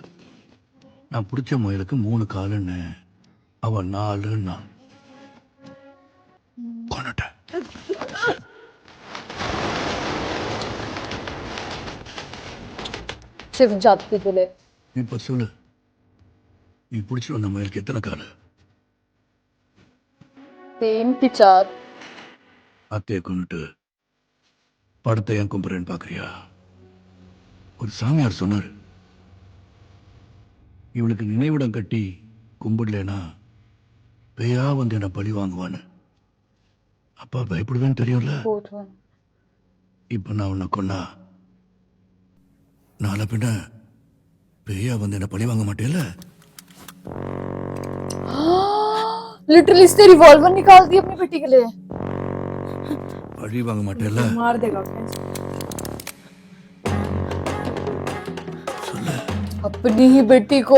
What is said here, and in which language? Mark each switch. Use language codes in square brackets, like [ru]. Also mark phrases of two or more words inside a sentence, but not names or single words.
[ta] நான் பிடிச்ச முயலுக்கு 3 காலுன்னு அவன் 4ன்னா கொன்னுட்டேன். [hi] सिर्फ जाति के लिए। [ta] இப்ப சொல்லு, நீ பிடிச்சிட்டு வந்த முயலுக்கு எத்தனை காலு? [hi] 3 की 4। [ta] அத்தையை கொண்டுட்டு படத்தை ஏன் கும்புறேன்னு பாக்குறியா? ஒரு சாமியார் சொன்னாரு, இவளுக்கு நினைவிடம் கட்டி கும்பிடலனா பேயா வந்து என்ன பழி வாங்குவான்னு. அப்பா பயப்படுவேன்னு தெரியும்ல. இப்ப நான் உன்னை கொன்னா நாளை பின்ன பேயா வந்து என்ன பழி வாங்க மாட்டேல. [hi] लिटरली इसने रिवॉल्वर निकाल दी अपनी बेटी के लिए। [ta] பழி வாங்க மாட்டேல. [hi] मार देगा क्या? [ta] சொல்லு [hi] अपनी ही बेटी को।